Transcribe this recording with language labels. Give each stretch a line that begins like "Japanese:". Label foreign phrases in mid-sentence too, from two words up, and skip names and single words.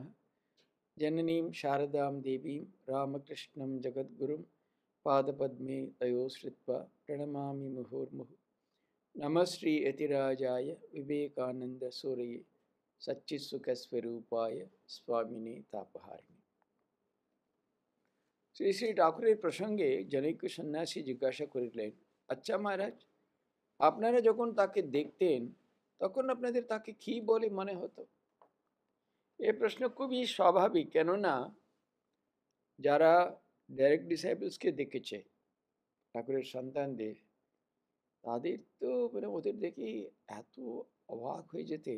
Sanskrit: जननीं शारदां देवीं रामकृष्णं जगद्गुरुं पादपद्मे तयो श्रित्वा प्रणमामि मुहुर्मुहुः। नमः श्री यतिराजाय विवेकानंद सूरये सच्चित्सुखस्वरूपाय स्वामिने तापहारिणे।
Bangla: শ্রী শ্রী ঠাকুরের প্রসঙ্গে জনৈক সন্ন্যাসী জিজ্ঞাসা করিলেন, আচ্ছা মহারাজ, আপনারা যখন তাকে দেখতেন তখন আপনাদের তাকে কি বলে মনে হতো? এই প্রশ্ন খুবই স্বাভাবিক, কেননা যারা
English: direct disciplesকে
Bangla: দেখেছে, ঠাকুরের সন্তানদের, তাদের তো ওদের দেখে এত অবাক হয়ে যেতেন।